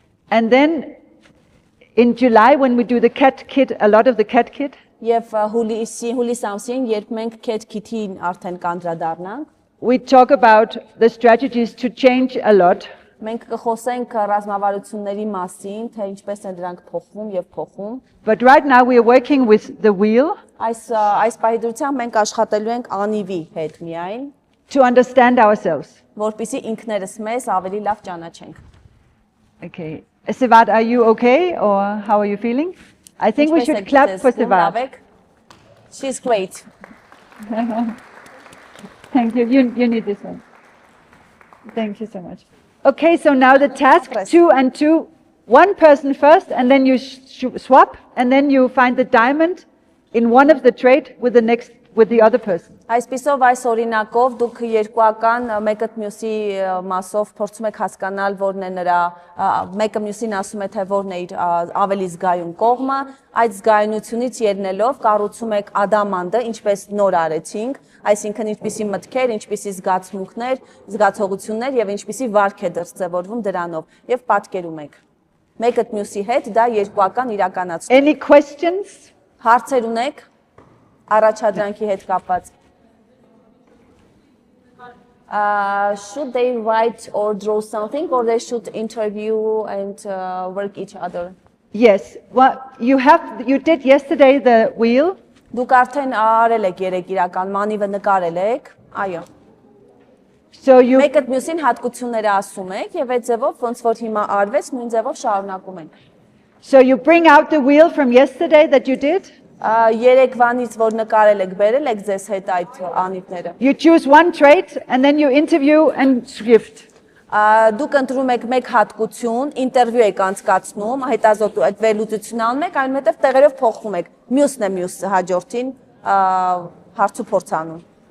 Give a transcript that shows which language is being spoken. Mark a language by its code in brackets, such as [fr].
[en] And then in July, when we do the cat kit, a lot of the cat kit, [hy] Եվ հուլիս ամսին, երբ մենք Cat Kit-ին արդեն կանդրադառնանք, [en] we talk about the strategies to change a lot. [hy] մենք կխոսենք ռազմավարությունների մասին, թե ինչպես են դրանք փոխվում եւ փոխում։ [en] But right now we are working with the wheel [hy] Այս պահիդրությամբ մենք աշխատելու ենք անիվի հետ միայն, [en] to understand ourselves. [hy] որպեսզի ինքներս մեզ ավելի լավ ճանաչենք։ [en] Okay. Sivad, are you okay or how are you feeling? I think we should clap for Sivad. She's great. Thank you. You need this one. Thank you so much. Okay, so now the task, Press. 2 and 2, one person first, and then you swap, and then you find the diamond in one of the trait with the other person. [hy] Այսպիսով այս օրինակով դուք երկուական մեկը մյուսի մասով փորձում եք հասկանալ որն է նրա մեկը մյուսին ասում է թե որն է իր ավելի զգայուն կողմը, այդ զգայունությունից ելնելով կառուցում եք ադամանդը, ինչպես նոր արեցինք, այսինքն ինչպիսի մտքեր, ինչպիսի զգացմունքներ, զգացողություններ եւ ինչպիսի վարք է դրսևորվում դրանով եւ պատկերում եք։ Մեկը մյուսի հետ դա երկուական իրականացում։ [en] Any questions? [hy] Հարցեր ունեք առաջադրանքի հետ կապված։ [en] Should they write or draw something, or they should interview and work each other? Yes. Well, you did yesterday the wheel. [hy] Դուք արդեն արել եք երեք իրական մանիվը նկարել եք, այո։ [en] So you [hy] Մեկը մյուսին հատկությունները ասում եք եւ այդ ձևով ոնց որ հիմա արվեց, նույն ձևով շարունակում ենք։ [en] so you bring out the wheel from yesterday that you did. [hy] Երեկվանից որ նկարել եք, բերել եք ձեզ հետ այդ անիվները։ [en] You choose one trait and then you interview and shift. [hy] Դուք ընտրում եք մեկ հատկություն, ինտերվյու եք անցկացնում, հետազոտում այդ վերլուծությունն անում եք, այնուհետև տեղերով փոխում եք։ Մյուսն է մյուս հաջորդին հարց ու փորձ անում։